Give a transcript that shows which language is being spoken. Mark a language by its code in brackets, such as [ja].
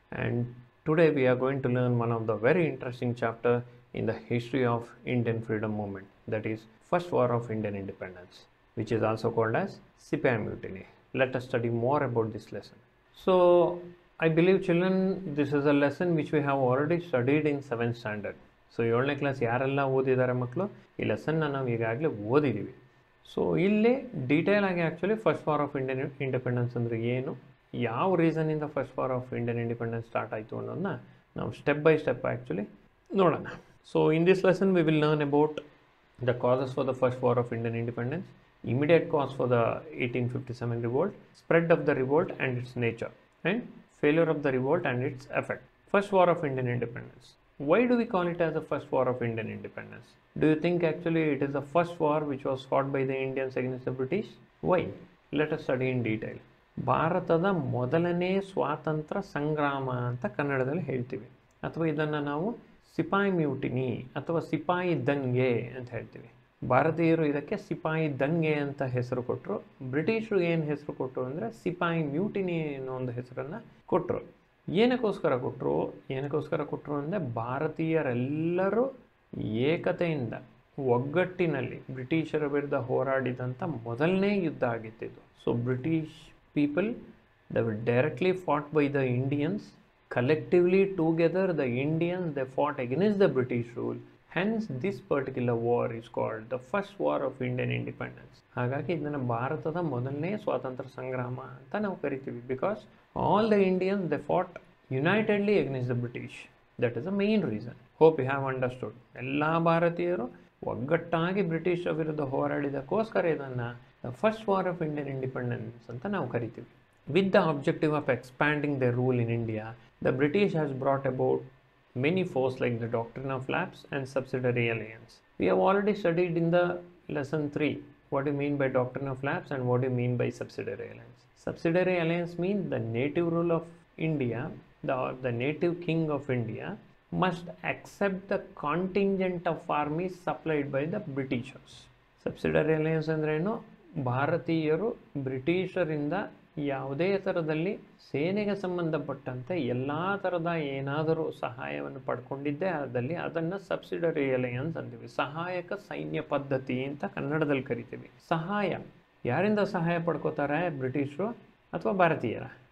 [en] And today we are going to learn one of the very interesting chapter in the history of Indian freedom movement, that is First War of Indian Independence, which is also called as Sipai Mutiny. Let us study more about this lesson. So I believe children, this is a lesson which we have already studied in 7th standard. [kn] So 7ನೇ class ಯಾರೆಲ್ಲ ಓದಿದ್ದಾರೆ ಮಕ್ಕಳು, ಈ ಲೆಸನ್ನ ನಾವು ಈಗಾಗಲೇ ಓದಿದ್ದೀವಿ. So ಇಲ್ಲಿ detail ಆಗಿ actually first war of Indian independence ಅಂದರೆ ಏನು, ಯಾವ ರೀಸನಿಂದ first war of Indian independence start ಆಯಿತು ಅನ್ನೋದನ್ನ ನಾವು [en] step by step [kn] ಆ್ಯಕ್ಚುಲಿ ನೋಡೋಣ. [en] So in this lesson we will learn about the causes for the first war of Indian independence, immediate cause for the 1857 revolt, spread of the revolt and its nature, and failure of the revolt and its effect. First war of Indian independence. Why do we call it as the first war of Indian independence? Do you think actually it is the first war which was fought by the Indians against the British? Why? Let us study in detail. [kn] ಭಾರತದ ಮೊದಲನೇ ಸ್ವಾತಂತ್ರ್ಯ ಸಂಗ್ರಾಮ ಅಂತ ಕನ್ನಡದಲ್ಲಿ ಹೇಳ್ತೀವಿ, ಅಥವಾ ಇದನ್ನು ನಾವು ಸಿಪಾಯಿ ಮ್ಯೂಟಿನಿ ಅಥವಾ ಸಿಪಾಯಿ ದಂಗೆ ಅಂತ ಹೇಳ್ತೀವಿ. ಭಾರತೀಯರು ಇದಕ್ಕೆ ಸಿಪಾಯಿ ದಂಗೆ ಅಂತ ಹೆಸರು ಕೊಟ್ಟರು. ಬ್ರಿಟಿಷರು ಏನು ಹೆಸರು ಕೊಟ್ಟರು ಅಂದರೆ ಸಿಪಾಯಿ ಮ್ಯೂಟಿನಿ ಅನ್ನೋ ಒಂದು ಹೆಸರನ್ನು ಕೊಟ್ಟರು. ಏನಕ್ಕೋಸ್ಕರ ಕೊಟ್ಟರು ಅಂದರೆ ಭಾರತೀಯರೆಲ್ಲರೂ ಏಕತೆಯಿಂದ ಒಗ್ಗಟ್ಟಿನಲ್ಲಿ ಬ್ರಿಟಿಷರ ವಿರುದ್ಧ ಹೋರಾಡಿದಂಥ ಮೊದಲನೇ ಯುದ್ಧ ಆಗಿತ್ತಿದ್ದು. [en] So British people they were directly fought by the Indians. Collectively together the Indians, they fought against the British rule. Hence this particular war is called the first war of Indian independence. [kn] ಹಾಗಾಗಿ ಇದನ್ನು ಭಾರತದ ಮೊದಲನೇ ಸ್ವಾತಂತ್ರ್ಯ ಸಂಗ್ರಾಮ ಅಂತ ನಾವು ಕರಿತೀವಿ. [en] Because all the Indians, they fought unitedly against the British. That is the main reason. Hope you have understood. [kn] ಎಲ್ಲ ಭಾರತೀಯರು ಒಗ್ಗಟ್ಟಾಗಿ ಬ್ರಿಟಿಷರ ವಿರುದ್ಧ ಹೋರಾಡಿದಕ್ಕೋಸ್ಕರ ಇದನ್ನು [en] the first war of Indian independence [kn] ಅಂತ ನಾವು ಕರಿತೀವಿ. [en] With the objective of expanding their rule in India, the British has brought about many foes like the Doctrine of Lapse and Subsidiary Alliance. We have already studied in the lesson 3 what do you mean by Doctrine of Lapse and what do you mean by Subsidiary Alliance. Subsidiary Alliance means the native rule of India, the native king of India must accept the contingent of armies supplied by the Britishers. [kn] Subsidiary Alliance ಅಂದ್ರೆ ಏನು, ಭಾರತೀಯರು ಬ್ರಿಟಿಷರಿಂದ ಯಾವುದೇ ಥರದಲ್ಲಿ ಸೇನೆಗೆ ಸಂಬಂಧಪಟ್ಟಂತೆ ಎಲ್ಲ ಥರದ ಏನಾದರೂ ಸಹಾಯವನ್ನು ಪಡ್ಕೊಂಡಿದ್ದೇ ಆದಲ್ಲಿ ಅದನ್ನು ಸಬ್ಸಿಡರಿ ಅಲಯನ್ಸ್ ಅಂತೀವಿ. ಸಹಾಯಕ ಸೈನ್ಯ ಪದ್ಧತಿ ಅಂತ ಕನ್ನಡದಲ್ಲಿ ಕರಿತೀವಿ. ಸಹಾಯ ಯಾರಿಂದ ಸಹಾಯ ಪಡ್ಕೋತಾರೆ, ಬ್ರಿಟಿಷರು ಅಥವಾ ಭಾರತೀಯರ?